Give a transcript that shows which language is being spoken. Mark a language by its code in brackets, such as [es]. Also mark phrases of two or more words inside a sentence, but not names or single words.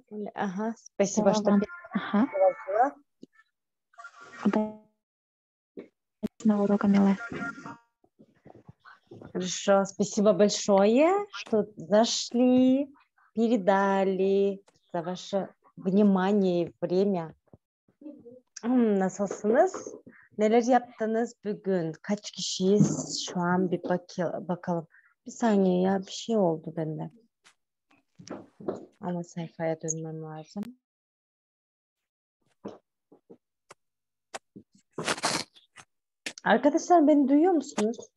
[ru] Ага, спасибо, что передала. Урока, милая. Хорошо, спасибо большое, что зашли, передали за ваше внимание и время. [tr] Nasılsınız? Neler yaptınız bugün? Kaç kişiyiz? Şu an bir bakalım. Bir saniye ya, bir şey oldu bende. Ama sayfaya dönmem lazım. Arkadaşlar beni duyuyor musunuz?